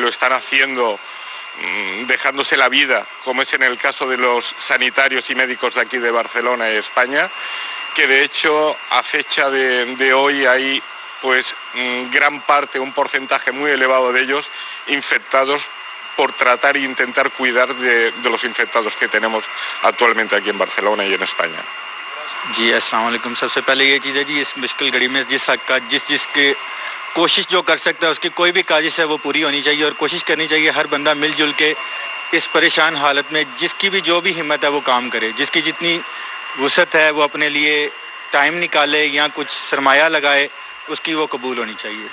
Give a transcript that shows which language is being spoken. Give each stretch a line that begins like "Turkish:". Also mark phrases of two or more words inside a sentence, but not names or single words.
Spanish: lo están haciendo dejándose la vida, como es en el caso de los sanitarios y médicos de aquí de Barcelona y España, que de hecho a fecha de hoy hay pues gran parte, un porcentaje muy elevado de ellos infectados por tratar e intentar cuidar de los infectados que tenemos actualmente aquí en Barcelona y en España.
Urdu: जी,
Arabic: السلام علیکم.
Urdu: سب سے پہلے یہ چیز ہے جی، اس مشکل گھڑی میں جس کی کوشش جو کر سکتا ہے اس کی کوئی بھی کاجش ہے وہ پوری ہونی چاہیے اور کوشش کرنی چاہیے ہر بندہ مل جل کے اس پریشان حالت میں جس کی بھی جو بھی ہمت ہے وہ کام کرے، جس کی جتنی وسعت ہے وہ اپنے لیے ٹائم نکالے یا کچھ سرمایہ لگائے، اس کی وہ قبول ہونی چاہیے.